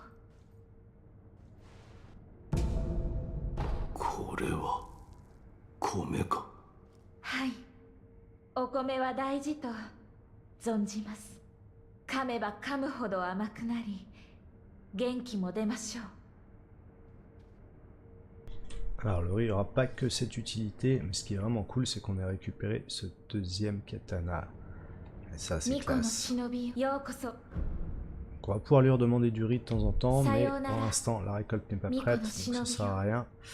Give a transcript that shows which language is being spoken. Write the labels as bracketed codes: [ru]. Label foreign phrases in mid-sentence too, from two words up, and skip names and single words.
[ja] これは米か。はい、お米は大事と存じます。噛めば噛むほど甘くなり元気も出ましょう。 [fr] Alors le riz n'aura pas que cette utilité, mais ce qui est vraiment cool c'est qu'on a récupéré ce deuxième katana. Et ça c'est classe. Donc on va pouvoir lui redemander du riz de temps en temps, mais pour l'instant la récolte n'est pas prête, donc ça sert à rien.